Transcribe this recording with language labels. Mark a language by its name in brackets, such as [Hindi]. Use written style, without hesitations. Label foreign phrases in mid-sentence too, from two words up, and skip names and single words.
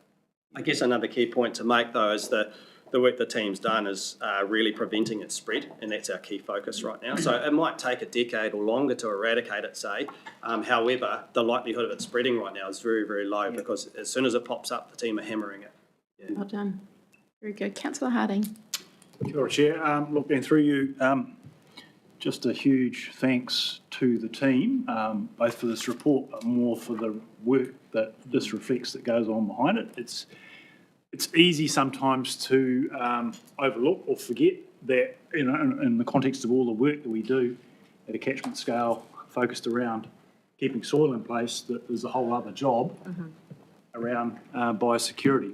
[English] I guess another key point to make though is the work the team's done is really preventing its spread, and that's our key focus right now. So it might take a decade or longer to eradicate it, say. However, the likelihood of it spreading right now is very, very low because as soon as it pops up, the team are hammering it. Yeah. Well done. Very good. Councillor Harding. [Māori] Kia ora, [English] Chair. Looking through you, just a huge thanks to the team, both for this report, but more for the work that this reflects that goes on behind it. It's easy sometimes to overlook or forget that, in the context of all the work that we do at a catchment scale focused around keeping soil in place, that there's a whole other job around biosecurity.